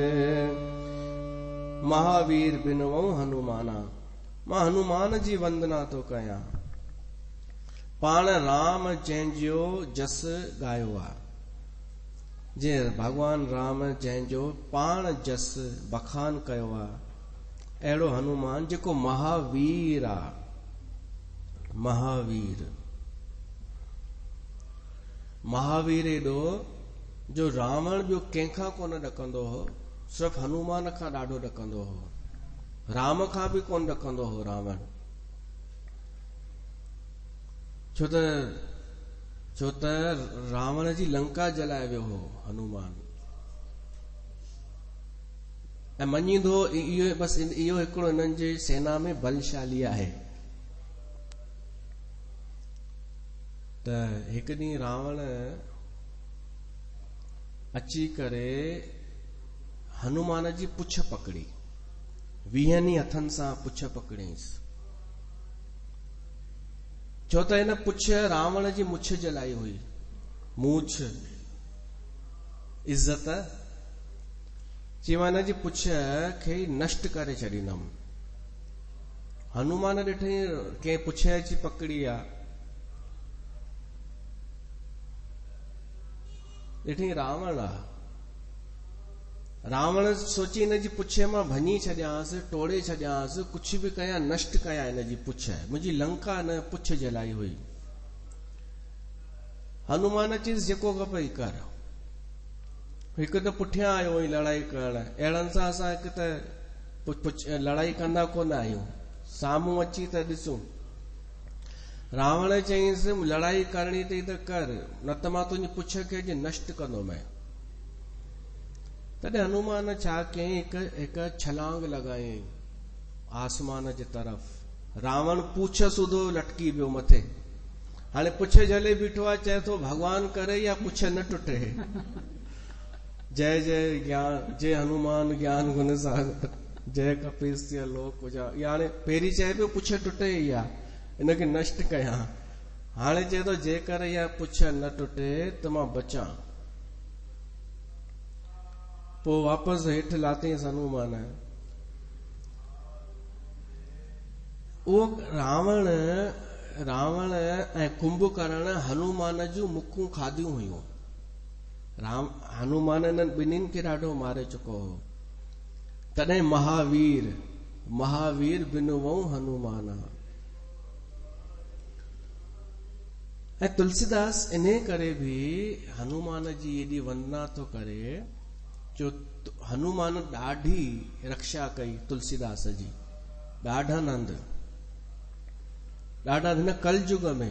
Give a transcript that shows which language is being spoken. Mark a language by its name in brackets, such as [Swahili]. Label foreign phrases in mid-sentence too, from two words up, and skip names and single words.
[Awadhi] महावीर बिनवो हनुमाना, [Sindhi] मां हनुमान जी वंदना तो कया। पाण राम जंहिंजो जस गायो आ, जे भगवान राम जंहिंजो पाण जस बखान कयो आ, अहिड़ो हनुमान जेको महावीर आ, महावीर। महावीर एॾो जो रावण ॿियो कंहिंखां कोन ॾकंदो हो, सिर्फ़ हनुमान खां ॾाढो ॾकंदो हो, राम खां बि कोन ॾकंदो हो रावण। छो त रावण जी लंका जलाए वियो हो हनुमान। ऐं मञींदो इहो बसि इहो हिकिड़ो हिननि जे सेना में बलशाली आहे। त हिकु ॾींहुं रावण अची करे हनुमान जी पुछ पकड़ी, 20 हथनि सां पुछ पकड़ींसि। छो त हिन पुछ रावण जी मुछ जलाई हुई, मूछ इज्जत, चईमां हिन जी पुछ खे नष्ट करे छॾींदमि। हनुमान ॾिठई कंहिं पुछ अची पकड़ी आ, ॾिठई रावण आ। रावण सोची हिन जी पुछे मां भञी छॾियांसि, टोड़े छॾियांसि, कुछ बि कयां, नष्ट कयां हिन जी पुछ। मुंहिंजी लंका न पुछ जलाई हुई। हनुमान चईसि जेको खपई कर। हिकु त पुठियां आयो हुई लड़ाई करण, अहिड़नि सां असां हिकु त लड़ाई कंदा कोन आहियूं, साम्हूं अची त ॾिसूं। रावण चईंसि लड़ाई करणी अथई त कर, न त मां तुंहिंजी पुछ खे अॼु नष्ट कंदोमांइ। तॾहिं हनुमान छा कयईं, हिकु छलांग लॻायईं आसमान जे तरफ़। रावण पूछ सुधो लटकी पियो मथे। हाणे पुछ झले बीठो आहे, चए थो भगवान करे या पुछ न टुटे। [Awadhi] जय जय ज्ञान, जय हनुमान ज्ञान गुण सागर, जय कपीस लोक उजा। [Sindhi] हाणे पहिरीं चए पियो पुछ टुटे ई आहे, हिनखे नष्ट कयां। हाणे चए थो जेकर इहा पुछ न टुटे त मां बचां। पोइ वापसि हेठि लाथईंसि हनुमान। उहो रावण ऐं कुंभकर्ण हनुमान जूं मुखूं खाधियूं हुयूं। हनुमान इन्हनि ॿिन्हिनि खे ॾाढो मारे चुको हो। [Awadhi] तॾहिं महावीर बिनुवऊं हनुमान। [Sindhi] ऐं तुलसीदास इन करे बि हनुमान जी एॾी वंदना थो करे, जो हनुमान ॾाढी रक्षा कई तुलसीदास जी, ॾाढा नंद, ॾाढा हिन कलयुग में।